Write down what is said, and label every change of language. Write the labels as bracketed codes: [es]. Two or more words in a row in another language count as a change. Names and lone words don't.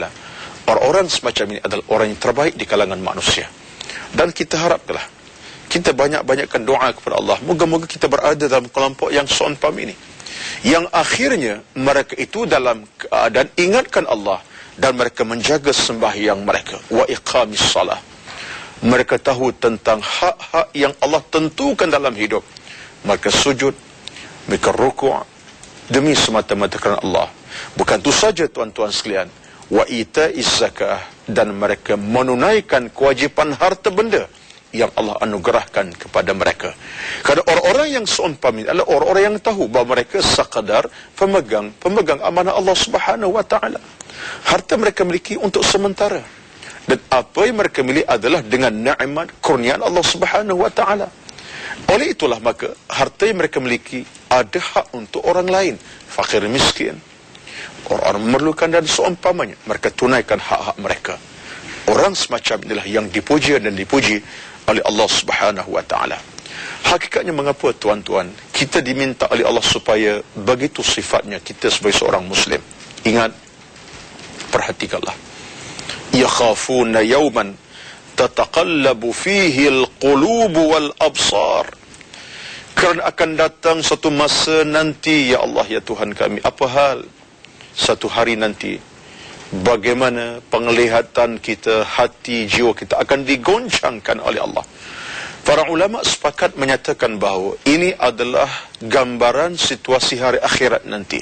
[ms] Orang-orang semacam ini adalah orang yang terbaik di kalangan manusia. Dan kita haraplah kita banyak-banyakkan doa kepada Allah. Moga-moga kita berada dalam kelompok yang seumpam ini, yang akhirnya mereka itu dalam keadaan ingatkan Allah dan mereka menjaga sembahyang mereka. [ar] وإقام الصلاة. [ms] Mereka tahu tentang hak-hak yang Allah tentukan dalam hidup. Mereka sujud, mereka rukuk demi semata-mata kerana Allah. Bukan itu saja tuan-tuan sekalian, [ar] وإيتاء الزكاة, [ms] dan mereka menunaikan kewajipan harta benda yang Allah anugerahkan kepada mereka. Kerana orang-orang yang seumpam ini adalah orang-orang yang tahu bahawa mereka sekadar pemegang amanah Allah [ar] سبحانه وتعالى. [ms] Harta mereka miliki untuk sementara, dan apa yang mereka miliki adalah dengan nikmat kurniaan Allah [ar] سبحانه وتعالى. [ms] Oleh itulah maka harta yang mereka miliki ada hak untuk orang lain, fakir miskin, orang memerlukan dan seumpamanya. Mereka tunaikan hak-hak mereka. Orang semacam inilah yang dipuji dan dipuji oleh Allah [ar] سبحانه وتعالى. [ms] Hakikatnya mengapa tuan-tuan kita diminta oleh Allah supaya begitu sifatnya kita sebagai seorang muslim? Ingat, perhatikanlah. [ar] يخافون يوما تتقلب فيه القلوب والأبصار. [ms] Kerana akan datang satu masa nanti, ya Allah, ya Tuhan kami, apa hal satu hari nanti bagaimana penglihatan kita, hati, jiwa kita akan digoncangkan oleh Allah. Para ulama sepakat menyatakan bahawa ini adalah gambaran situasi hari akhirat nanti.